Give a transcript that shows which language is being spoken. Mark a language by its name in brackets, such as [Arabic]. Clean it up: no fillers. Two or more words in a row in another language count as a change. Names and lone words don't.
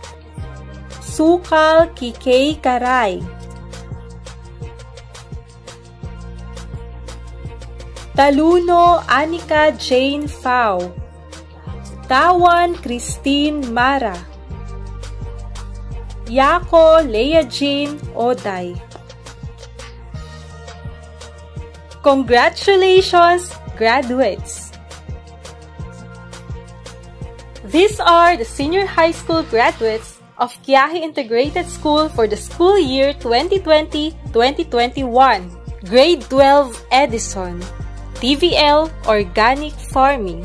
[English] Sukal Kikay Karay, Taluno Anika Jane Fau, Tawan Christine Mara, Yako Leia Jane Oday. Congratulations, graduates! These are the senior high school graduates of Quiaje Integrated School for the school year 2020-2021, Grade 12 Edison, TVL Organic Farming.